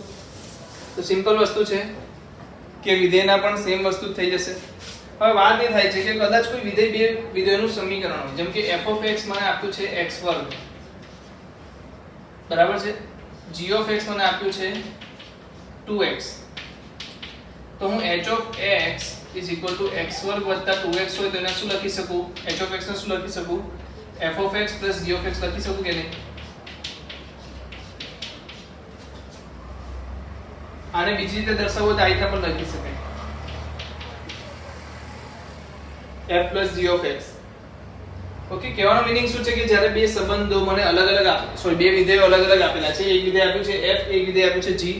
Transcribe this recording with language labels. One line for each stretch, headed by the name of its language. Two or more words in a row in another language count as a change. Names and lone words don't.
Gujarati: તો સિમ્પલ વસ્તુ છે કે વિધેયના પણ સેમ વસ્તુ થઈ જશે. હવે વાત એ થાય છે કે કદાચ કોઈ વિધેય બે વિધેયનું સમીકરણ હોય, જેમ કે
English: f of x
Gujarati: મને આપ્યું છે x2 બરાબર છે,
English: g of x
Gujarati: મને આપ્યું છે 2x. તો હું
English: h of x is equal to x2 + 2x
Gujarati: હોય તો એને શું લખી શકું?
English: h of x
Gujarati: ને શું લખી શકું?
English: f of x plus g of x
Gujarati: લખી શકું કે નહીં? આને બીજી રીતે દર્શાવવું તો આ રીતે પણ લખી શકાય,
English: f plus g of x.
Gujarati: ઓકે, કહેવાનો મીનિંગ શું છે કે જ્યારે બે સંબંધો મને બે વિધેયો અલગ અલગ આપેલા છે, એક વિધેય આપ્યું છે f, એક વિધેય આપ્યું છે g.